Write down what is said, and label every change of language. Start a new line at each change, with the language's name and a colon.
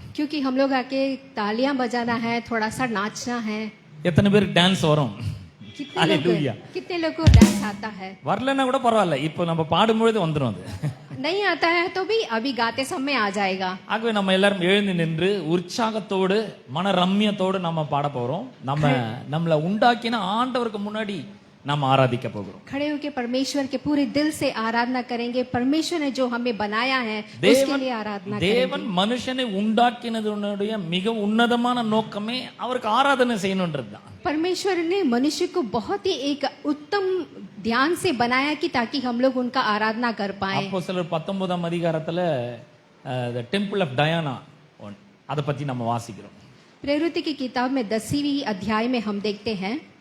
Hindi: क्योंकि हम लोग आके तालियां बजाना है, थोड़ा सा नाचना है.
Tamil: எத்தனை பேருக்கு டான்ஸ் வரும்? हालेलुया.
Hindi: कितने लोग को डांस आता है?
Tamil: வரலன்னா கூட பரவாயில்ல, இப்போ நம்ம பாடும்பொழுது வந்துடும் அது.
Hindi: नहीं आता है तो भी अभी गाते समय आ जाएगा.
Tamil: ஆகவே நம்ம எல்லாரும் எழுந்து நின்று உற்சாகத்தோடு மன ரம்யத்தோடு நம்ம பாட போறோம். நம்மள உண்டாக்கின ஆண்டவருக்கு முன்னாடி நம்ம ஆராதிக்க போகிறோம்.
Hindi: खड़े होकर परमेश्वर के पूरे दिल से आराधना करेंगे. परमेश्वर ने जो हमें बनाया है उसके लिए आराधना करेंगे.
Tamil: தேவன் மனுஷனை உண்டாக்கினதுடைய மிக உன்னதமான நோக்கமே அவருக்கு ஆராதனை செய்யணும்ன்றதுதான்.
Hindi: परमेश्वर ने मनुष्य को बहुत ही एक उत्तम ध्यान से बनाया कि ताकि हम लोग उनका आराधना कर पाए.
Tamil: அப்போஸ்தலர் 19ஆம் அதிகாரத்துல
English: the temple of Diana
Tamil: அத பத்தி நம்ம வாசிக்கிறோம்.
Hindi: प्रेरित की किताब में 10वीं अध्याय में हम देखते हैं,